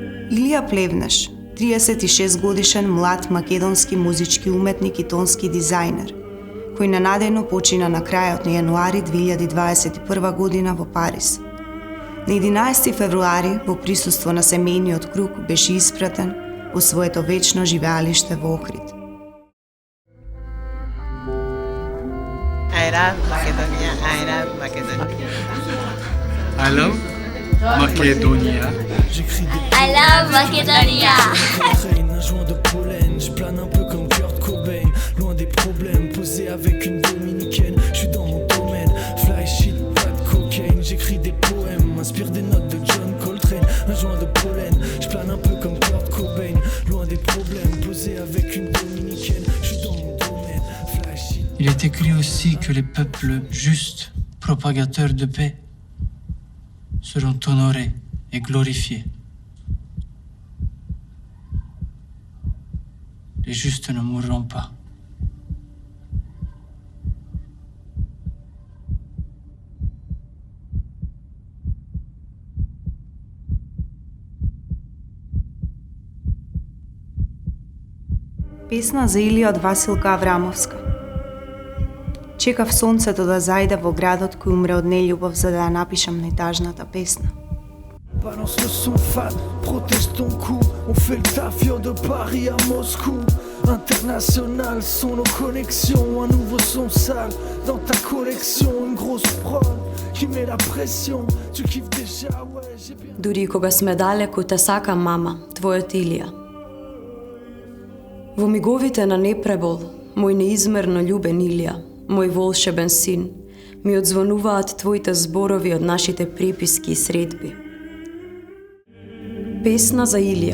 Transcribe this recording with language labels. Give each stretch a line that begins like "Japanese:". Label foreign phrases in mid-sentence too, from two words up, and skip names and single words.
Macedonian: Илија Плевнеш, 36-годишен млад македонски музички уметник и тонски дизајнер, кој ненадејно почина на крајот на јануари 2021 година во Париз. На 11 февруари, во присуство на семејниот круг, беше испратен во своето вечно живеалиште во Охрид.
English: I love Macedonia, I love Macedonia. I love Macedonia. I love Macedonia.
French: Un joint de pollen, je plane un peu comme Kurt Cobain, loin des problèmes, posé avec une dominicaine. Je suis dans mon domaine,
English: fly shit,
French: pas de cocaine. J'écris des poèmes, m'inspire des notes de John Coltrane. Un joint de pollen, je plane un peu comme Kurt Cobain, loin des problèmes, posé avec une dominicaine. Je suis dans mon domaine,
English: fly shit.
French: Il est écrit aussi que les peuples justes, propagateurs de paix, seront honorés et glorifiés. Les justes ne mourront pas.
Macedonian: Песна за Илија од Василка Аврамовска. Чекав сонцето да зајде во градот кој умре од нељубов за да ја напишам најтажната песна.
French: Balance le son fan, protège ton cou. On fait le tafio de Paris à Moscou. International sont nos connexions. Un nouveau son sale dans ta collection. Une grosse prod qui met la pression. Tu kiffes déjà, ouais, j'ai bien.
Macedonian: Дури кога сме далеку, те сакам, мама, твојот Илија. Во миговите на непребол, мој неизмерно љубен Илија, мој волшебен син, ми одзвонуваат твоите зборови од нашите приписки и средби. Песна за Илија.